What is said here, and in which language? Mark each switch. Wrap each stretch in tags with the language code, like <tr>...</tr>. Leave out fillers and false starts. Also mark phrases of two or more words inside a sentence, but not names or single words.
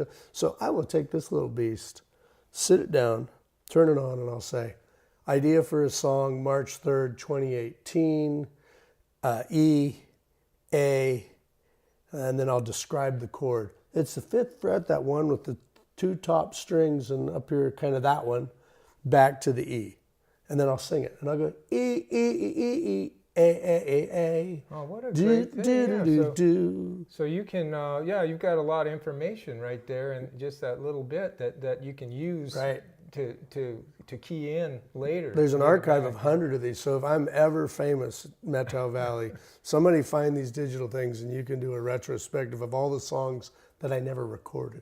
<en>So I will take this little beast, sit it down, turn it on, and I'll say, idea for a song, March 3rd, 2018, E, A, and then I'll describe the chord. It's the 5th fret, that one with the 2 top strings, and up here, kind of that one, back to the E. And then I'll sing it. And I'll go, E, E, E, E, E, A, A, A, A. Oh, what a great thing. Do. So you can, you've got a lot of information right there, and just that little bit that you can use Right. to key in later. There's an archive of 100 of these. So if I'm ever famous, Methow Valley, somebody find these digital things, and you can do a retrospective of all the songs that I never recorded.</en>